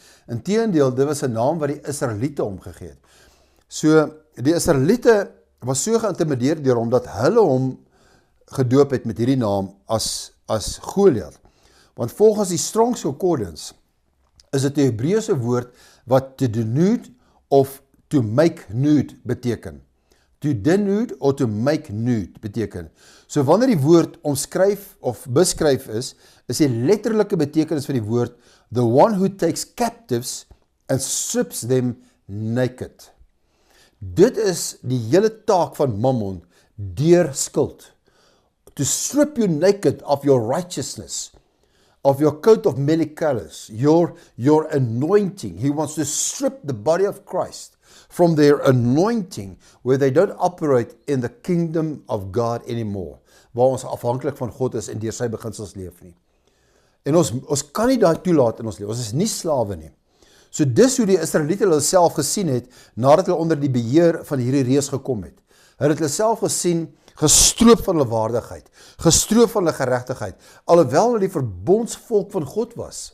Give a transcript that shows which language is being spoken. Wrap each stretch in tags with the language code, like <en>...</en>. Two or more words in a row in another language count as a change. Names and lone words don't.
<af>Inteendeel, dit was 'n naam wat die Israeliete hom gegee het. So, die Israeliete was so geïntimideer deur hom, dat hulle hom gedoop het met hierdie naam as Goliat. Want volgens die Strong's Concordance, is dit 'n Hebreëse woord, wat</af> <en>to denude of to make nude</en> <af>beteken.</af> <en>To denude or to make nude beteken.</en> <af>So wanneer die woord omskryf of beskryf is die letterlike betekenis van die woord</af> <en>the one who takes captives and strips them naked.</en> <af>Dit is die hele taak van Mammon deur skuld.</af> <en>To strip you naked of your righteousness, of your coat of many colors, your anointing. He wants to strip the body of Christ from their anointing, where they don't operate in the kingdom of God anymore,</en> <af>waar ons afhanklik van God is en deur sy beginsels leef nie. En ons kan nie daai toelaat in ons lewe, ons is nie slawe nie. So dis hoe die Israeliete hulle self gesien het, nadat hulle onder die beheer van hierdie reus gekom het. Hulle het hulle self gesien, gestroop van hulle waardigheid, gestroop van hulle geregtigheid, alhoewel hulle die verbondsvolk van God was.</af>